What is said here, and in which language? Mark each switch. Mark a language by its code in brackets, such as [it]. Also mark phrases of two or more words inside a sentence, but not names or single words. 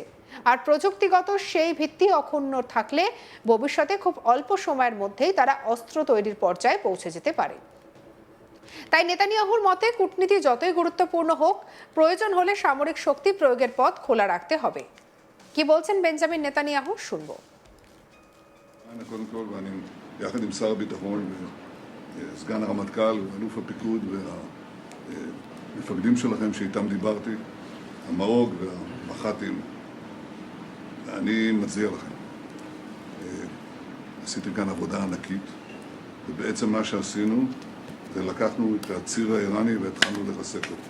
[bn] আর প্রযুক্তিগত সেই ভিত্তি অক্ষুণ্ণ থাকলে ভবিষ্যতে খুব অল্প সময়ের মধ্যেই তারা অস্ত্র তৈরির পর্যায়ে পৌঁছে যেতে পারে। তাই নেতানিয়াহুর মতে, কূটনীতি যতই গুরুত্বপূর্ণ হোক, প্রয়োজন হলে সামরিক শক্তি প্রয়োগের পথ খোলা রাখতে হবে। কি বলছেন বেঞ্জামিন নেতানিয়াহু, শুনবো। [he] יחד עם שר הביטחון וסגן הרמטכ"ל ואלוף הפיקוד והמפקדים שלכם שאיתם דיברתי, המאוג והמח"טים, אני מצדיע לכם. עשיתם כאן עבודה ענקית, ובעצם מה שעשינו זה לקחנו את הציר האיראני והתחלנו לרסק אותו.